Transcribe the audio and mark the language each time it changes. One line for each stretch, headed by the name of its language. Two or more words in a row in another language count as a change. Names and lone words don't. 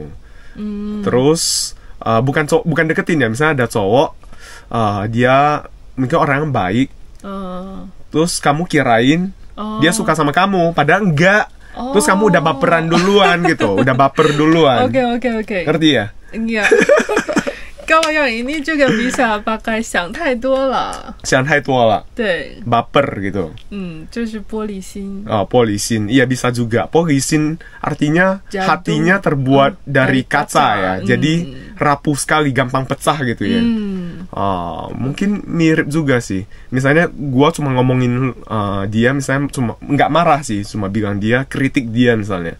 Indonesian: Terus bukan deketin ya, misalnya ada cowok dia mungkin orang yang baik. Terus kamu kirain dia suka sama kamu, padahal enggak. Terus kamu udah baperan duluan gitu, udah baper duluan. Oke. Ngerti ya? Iya. Kalau yang ini juga bisa pakai
Chinese: 想太多了. 想太多了. 对.
Indonesian: Baper gitu.
Chinese: 就是玻璃心. 玻璃心.
Indonesian: Iya bisa juga. 玻璃心 artinya hatinya terbuat dari kaca ya. Jadi rapuh sekali, gampang pecah gitu ya. Mungkin mirip juga sih. Misalnya gua cuma ngomongin dia, misalnya cuma nggak marah sih, cuma bilang dia, kritik dia misalnya.